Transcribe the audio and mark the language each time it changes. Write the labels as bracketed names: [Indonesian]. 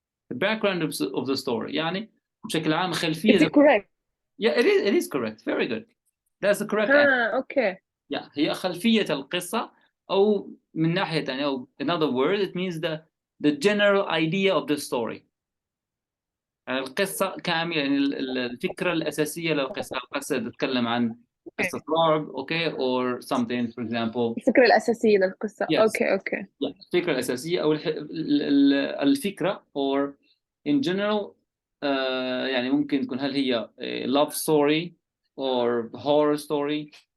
[English] The background of the story. [Arabic] يعني بشكل عام خلفية. [English] Is it correct? Yeah, it is correct. Very good. That's the correct answer. Okay. Yeah, [Arabic] هي خلفية القصة، أو من ناحية ثانية، أو [English] in other words, it means the general idea of the story. [Arabic] يعني القصة كاملة، يعني الفكرة الأساسية للقصة. القصة تتكلم عن قصة رعب، okay, [English] or something, for example. [Arabic] الفكرة الأساسية للقصة. [English] Yes. Okay. [Arabic] Yeah, الفكرة الأساسية أو الفكرة, [English] or in general, [Arabic] يعني ممكن تكون هل هي [English] love story or horror story.